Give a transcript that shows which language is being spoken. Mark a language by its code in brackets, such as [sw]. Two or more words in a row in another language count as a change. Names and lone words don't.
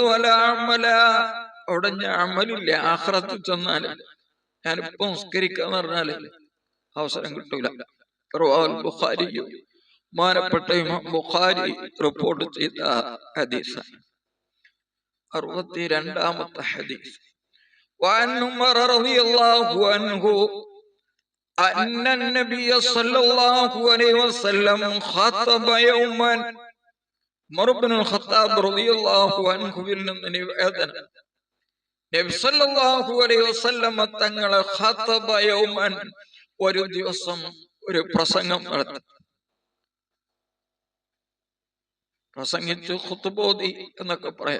[ar] ولا عمل, [ml] അവിടെ അമലില്ല. ആഖിറത്തിൽ ചെന്നാല് ഞാനിപ്പോ നിസ്കരിക്കാന്ന് പറഞ്ഞാല് അവസരം കിട്ടൂല. [ar] رواه البخاري, [ml] മാനപ്പെട്ട ഇമാം ബുഖാരി റിപ്പോർട്ട് ചെയ്ത ഹദീസ്. 62ാമത്തെ ഹദീസ്. [ar] وعن عمر رضي الله عنه أن النبي صلى الله عليه وسلم خطب يوما. [ml] ഉമർ ഇബ്നുൽ ഖത്താബ് [ar] رضي الله عنه [ml] നിന്ന് നിവേദനം. നബി [ar] صلى الله عليه وسلم [ml] തങ്ങളെ [ar] خطب يوما, [ml] ഒരു ദിവസം ഒരു പ്രസംഗം നടത്തി. പ്രസംഗിച്ചു, ഖുതുബോദി എന്നൊക്കെ പറയാം.